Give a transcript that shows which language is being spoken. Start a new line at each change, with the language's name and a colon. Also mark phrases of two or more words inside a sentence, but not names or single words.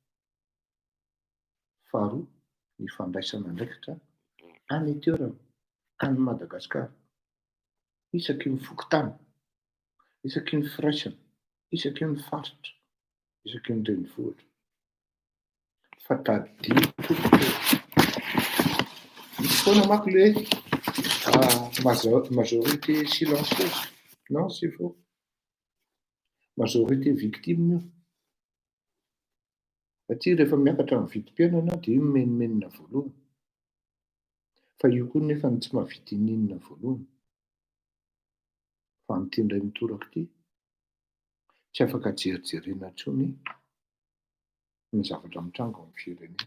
Malagasy: Faharoa, ny fandraisana andraikitra any itoerana, any Madagasikara, isaky ny fokotany, isaky ny firaisana, isaky ny faritra, isaky ny renivohitra. Fa tadidiko misy foana manko le
French: majorité silencieuse. Non, c'est faux. Majorité victime io.
Malagasy: Satria rehefa miakatra amin'ny vidim-piainana dia io menomenina voalohany. Fa io koa nefa tsy mahavita ininona voalohany. Fa mitendray mitoraka ity tsy afaka jerijerena intsony ny zavatra mitrango amin'ny firenena.